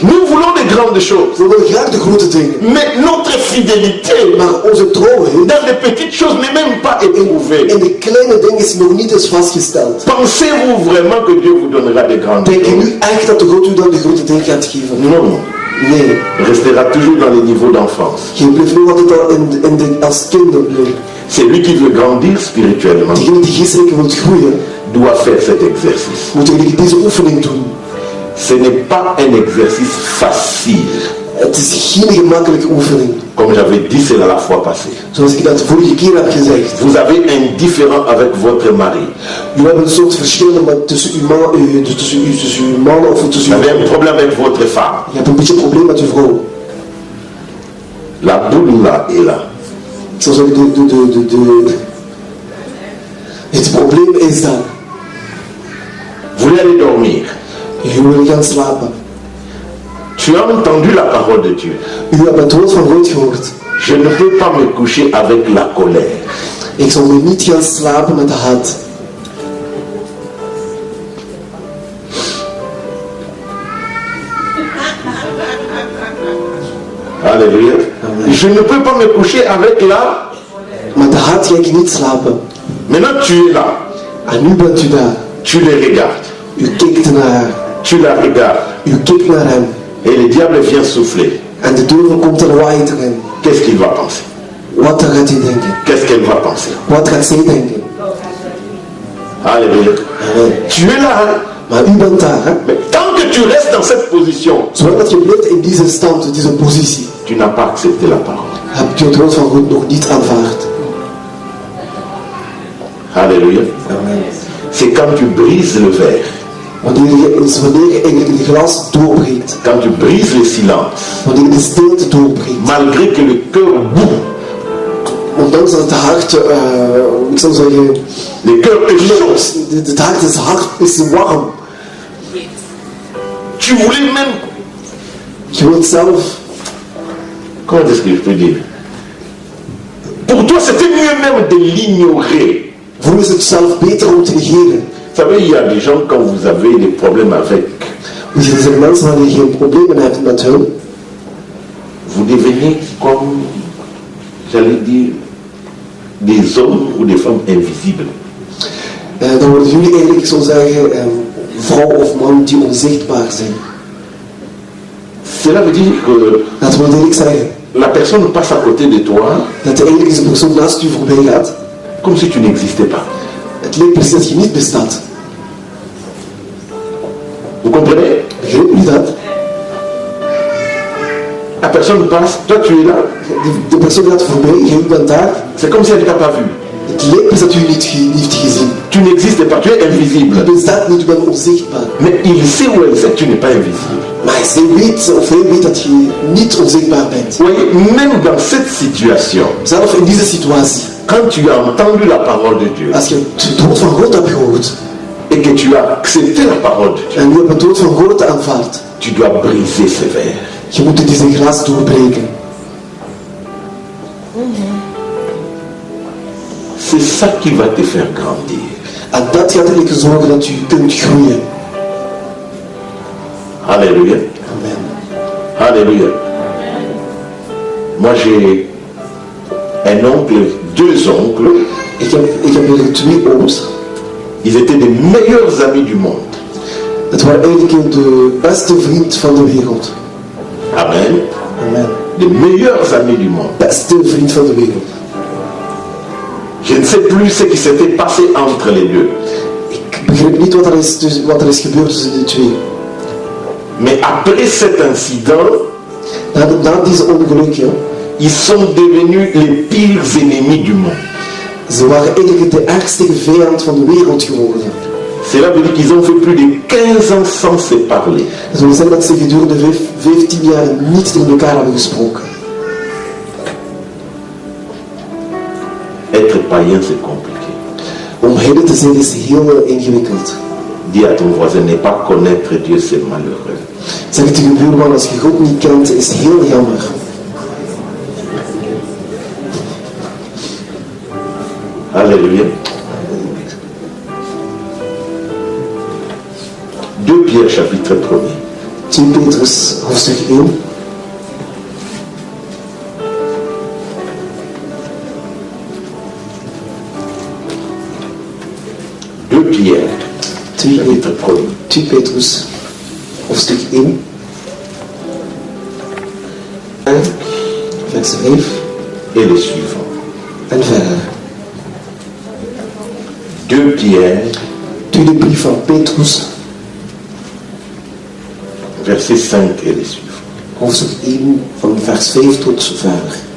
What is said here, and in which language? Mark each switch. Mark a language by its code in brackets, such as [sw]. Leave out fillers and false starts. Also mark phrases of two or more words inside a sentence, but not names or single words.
[fr] Nous voulons des grandes choses. [nl] We willen graag de grote dingen. [fr] Mais notre fidélité [nl] Maar onze trouwheid [fr] dans les petites choses n'est même pas éprouvée. [nl] in de kleine dingen is nog niet eens vastgesteld. [fr] Pensez-vous vraiment que Dieu vous donnera des grandes [nl] Denk je [fr] choses? [nl] nu echt dat de God u dan de grote dingen gaat geven? [fr] Non. [nl] Nee. [fr] Il restera toujours dans les niveaux d'enfance. [nl] Je blijft nog altijd al als kind blijven. [fr] Celui qui veut grandir spirituellement [nl] Degene die geestelijk wilt groeien, [fr] doit faire cet exercice. [nl] moet eigenlijk deze oefening doen. [fr] Ce n'est pas un exercice facile. [nl] Het is geen gemakkelijke oefening. [fr] Comme j'avais dit, c'est la fois passée. [nl] Zoals ik dat vorige keer heb gezegd. [fr] Vous avez un différend avec votre mari. [nl] U hebt een soort verschil tussen uw man of tussen [fr] Vous [nl] uw... [fr] avez un problème avec votre femme. [nl] Je hebt een beetje een probleem met uw vrouw. [fr] La boule là est là. [nl] Ik zou zeggen, het probleem is daar. [fr] Vous voulez aller dormir. [nl] Je wil gaan slapen. [fr] Tu as entendu la parole de Dieu. [nl] U hebt het woord van God gehoord. [fr] Je ne peux pas me coucher avec la colère. [nl] Ik zal nu niet gaan slapen met de haat. [fr] Alléluia. [nl] Amen. [fr] Je ne peux pas me coucher avec la... [nl] Met de haat ga ik niet slapen. [fr] Maintenant tu es là. [nl] En nu bent u daar. [fr] Tu les regardes. [nl] U kijkt naar haar. [fr] Tu la regardes. [nl] U kijkt naar hem. [fr] Et le diable vient souffler. [nl] En de duivel komt er waait erin. [fr] Qu'est-ce qu'il va penser? [nl] Wat gaat hij denken? [fr] Qu'est-ce qu'elle va penser? [nl] Wat gaat zij denken? [fr] Alléluia. [nl] Amen. [fr] Tu es là, hein? [nl] Maar u bent daar, hè? [fr] Mais tant que tu restes dans cette position, [nl] Zolang dat je blijft in deze stand, in deze positie, [fr] tu n'as pas accepté la parole. [nl] heb je het woord van God nog niet aanvaard. [fr] Alléluia. [nl] Amen. [fr] C'est quand tu brises le verre, [nl] Wanneer je eigenlijk de glas doorbreekt, [fr] quand tu brises le silence, [nl] wanneer je de stilte doorbreekt, [fr] malgré que le cœur bout, [nl] ondanks dat het hart, ik zou zeggen, [fr] le cœur est chaud. [nl] het hart is hard, is warm. [fr] Tu voulais même, [nl] Je wilt zelf, [fr] comment est-ce que je peux dire? Pour toi, c'était mieux même de l'ignorer. [nl] voor is het zelf beter om te negeren. [fr] Vous savez, il y a des gens, quand vous avez des problèmes avec, [nl] Dus er zijn mensen wanneer je geen problemen hebt met hun, [fr] vous devenez comme, j'allais dire, des hommes ou des femmes invisibles. [nl] dan worden jullie eigenlijk, ik zou zeggen, vrouw of man die onzichtbaar zijn. [fr] Cela veut dire que [nl] Dat wil eigenlijk zeggen [fr] la personne passe à côté de toi [nl] dat eigenlijk deze persoon naast u voorbij gaat. [fr] comme si tu n'existais pas. [nl] Het lijkt precies dat je niet bestaat. [fr] Vous comprenez? [nl] Begrijpt u dat? [fr] La personne passe, toi tu es là. [nl] De persoon gaat voorbij, jij bent daar. [fr] C'est comme si elle ne t'a pas vu. [nl] Het lijkt precies dat u niet heeft gezien. [fr] Tu n'existes pas, tu es invisible. [nl] Je bestaat niet, u bent onzichtbaar. [fr] Mais il sait ou elle sait que tu n'es pas invisible. [nl] Maar zij weet, of hij weet dat je niet onzichtbaar bent. [fr] Vous voyez, même dans cette situation, [nl] Zelf in deze situatie, [fr] quand tu as entendu la parole de Dieu [nl] als je het woord van God hebt gehoord [fr] et que tu as accepté la parole de Dieu, [nl] en je hebt het woord van God aanvaard, [fr] tu dois briser ce verre. [nl] je moet deze glas doorbreken. [fr] C'est ça qui va te faire grandir. [nl] En dat gaat ervoor zorgen dat je kunt groeien. [fr] Alléluia. [nl] Amen. [fr] Alléluia. Moi j'ai un oncle, deux oncles. [nl] Ik heb hier 2 ooms. [fr] Ils étaient des meilleurs amis du monde. [nl] Het waren eigenlijk de beste vriend van de wereld. Amen. Amen. [fr] Les meilleurs amis du monde. [nl] Beste vriend van de wereld. [fr] Je ne sais plus ce qui s'était passé entre les deux. [nl] Ik begrijp niet wat er is gebeurd tussen die 2. [fr] Mais après cet incident, [nl] Na deze ongeluk, ja, [fr] ils sont devenus les pires ennemis du monde. [nl] ze waren eigenlijk de ergste vijand van de wereld geworden. [fr] Cela veut dire qu'ils ont fait plus de 15 ans sans se parler. [nl] Dat wil zeggen dat ze gedurende 15 jaar niet tegen elkaar hebben gesproken. [fr] Être païen, c'est compliqué. [nl] Om heiden te zijn is heel ingewikkeld. [fr] Dis à ton voisin, ne pas connaître Dieu, c'est malheureux. [nl] Zeg het tegen je buurman, als je God niet kent, is heel jammer. [fr] Alléluia. 2 Pierre, chapitre 1er. [nl] 2 Petrus, hoofdstuk 1. [fr] Pierre, chapitre 1er. [nl] 2 Petrus, hoofdstuk 1. [fr] 1 vers 5 et les suivants. [nl] en verder. [fr] 2 Pierre, [nl] Tweede brief van Petrus, [fr] verset 5 et les suivants. [nl] hoofdstuk 1 van vers 5 tot verder.